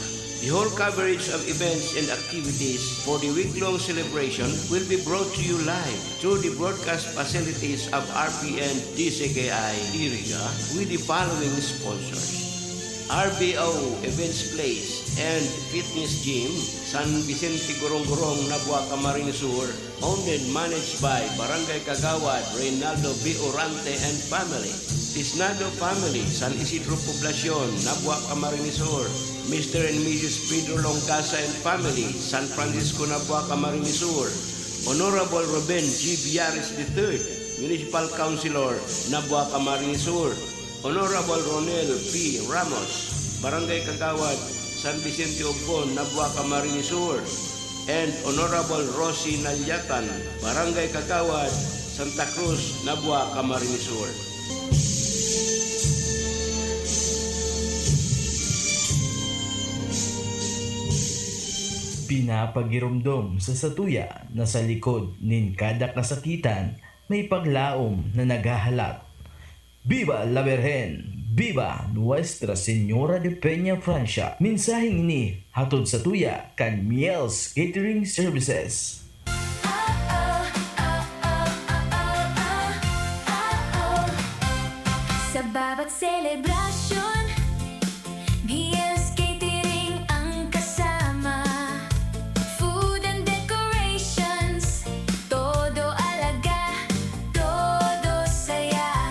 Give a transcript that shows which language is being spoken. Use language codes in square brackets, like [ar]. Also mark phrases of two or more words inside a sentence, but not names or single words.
[en] The whole coverage of events and activities for the week-long celebration will be brought to you live through the broadcast facilities of RPN DCKI Iriga with the following sponsors: RBO Events Place and Fitness Gym, San Vicente Gorong-Gorong, Nabua, Camarines Sur, owned and managed by Barangay Kagawad, Reynaldo B. Orante and family. Tisnado Family, San Isidro Poblacion, Nabua, Camarines Sur. Mr. and Mrs. Pedro Longcasa and family, San Francisco, Nabua, Camarines Sur. Honorable Ruben G. Biares III, Municipal Councilor, Nabua, Camarines Sur. Honorable Ronel P. Ramos, Barangay Kagawad, San Vicente Obon, Nabua, Camarines Sur. And Honorable Rosie Nalyatan, Barangay Kagawad, Santa Cruz, Nabua, Camarines Sur. [bik] Pinapagirumdom sa satuya na sa likod nin kada kasakitan may paglaom na naghahalap. [es] Viva la Virgen! Viva Nuestra Señora de Peña Francia! [bik] Mensaheng ini hatod sa tuya kan Miel's Catering Services. [tl] Sa bawat selebrasyon, Miel's Catering ang kasama. [en] Food and decorations, [tl] todo alaga, todo saya.